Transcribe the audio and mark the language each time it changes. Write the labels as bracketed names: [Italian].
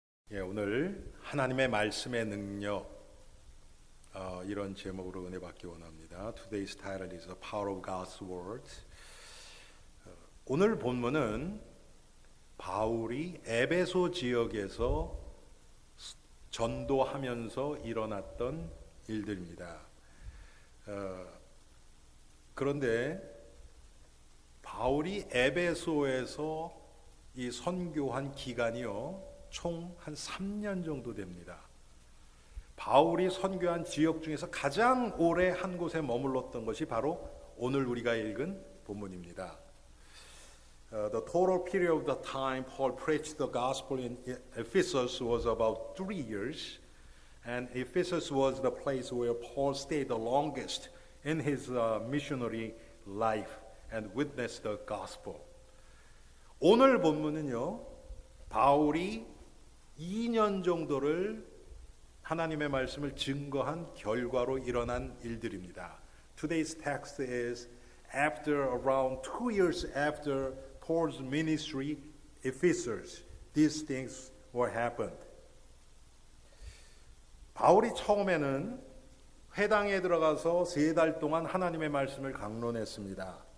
[Korean] 오늘 하나님의 말씀의 능력 이런 제목으로 은혜 받기 원합니다. [English] Today's title is The Power of God's Word. [Korean] 오늘 본문은 바울이 에베소 지역에서 전도하면서 일어났던 일들입니다. 그런데 바울이 에베소에서 이 선교한 기간이요 총 한 3년 정도 됩니다. 바울이 선교한 지역 중에서 가장 오래 한 곳에 머물렀던 것이 바로 오늘 우리가 읽은 본문입니다. [English] The total period of the time Paul preached the gospel in Ephesus was about 3 years, and Ephesus was the place where Paul stayed the longest in his missionary life and witnessed the gospel. [Korean] 오늘 본문은요, 바울이 2년 정도를 하나님의 말씀을 증거한 결과로 일어난 일들입니다. [English] Today's text is after around 2 years after Paul's ministry Ephesus, these things were happened. [Korean] 바울이 처음에는 회당에 들어가서 3달 동안 하나님의 말씀을 강론했습니다.